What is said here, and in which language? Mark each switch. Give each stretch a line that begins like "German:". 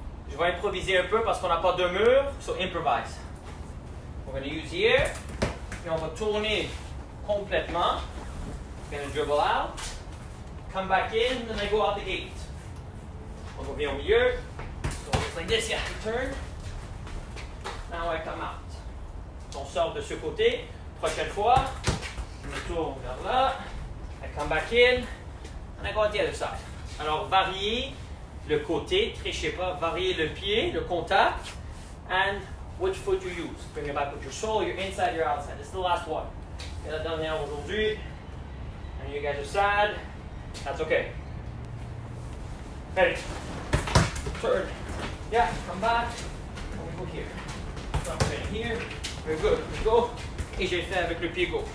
French: Je vais improviser un peu parce qu'on n'a pas de mur,
English: so improvise. We're going to use here.
French: Et on va tourner complètement.
English: We're going to dribble out. Come back in, and then I go out the gate.
French: On revient au milieu.
English: So it's like this, yeah, you turn. Now I come out.
French: On sort de ce côté. Prochaine fois, je me tourne vers là.
English: I come back in. And I go on the other side.
French: Alors, variez le côté. Trichez pas. Variez le pied, le contact.
English: And which foot you use. Bring it back with your sole, your inside, your outside. This is the last one.
French: C'est la dernière aujourd'hui.
English: And you guys are sad. That's okay. Ready. Turn. Yeah, come back. And we go here. Stop right here. Very good. We go.
French: Et j'ai fait avec le pied gauche.